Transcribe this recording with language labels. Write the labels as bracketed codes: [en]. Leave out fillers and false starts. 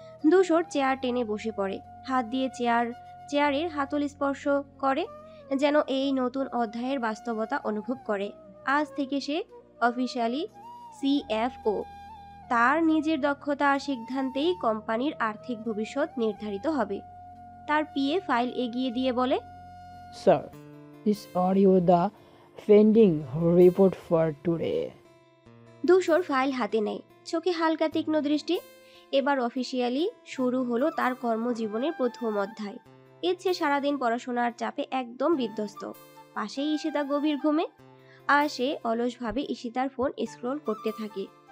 [bn] ধূসর চেয়ার টেনে বসে পড়ে, হাত দিয়ে চেয়ারের হাতল স্পর্শ করে, যেন এই নতুন অধ্যায়ের বাস্তবতা অনুভব করে। আজ থেকে সে অফিসিয়ালি সিএফও। তার নিজের দক্ষতা আর সিদ্ধান্তেই কোম্পানির আর্থিক ভবিষ্যৎ নির্ধারিত হবে। তার পিএ ফাইল এগিয়ে দিয়ে বলে, [en] Sir, this audio the pending report for today. [bn] ধূসর ফাইল হাতে নেয়, চোখে হালকা তীক্ষ্ণ দৃষ্টি। এবার অফিসিয়ালি শুরু হলো তার কর্মজীবনের প্রথম অধ্যায়। ইচ্ছে সারাদিন পড়াশোনার চাপে একদম বিধ্বস্ত। পাশেই ঈশিতা গভীর ঘুমে, আর সে অলসভাবে ঈশিতার ফোন স্ক্রল করতে থাকে।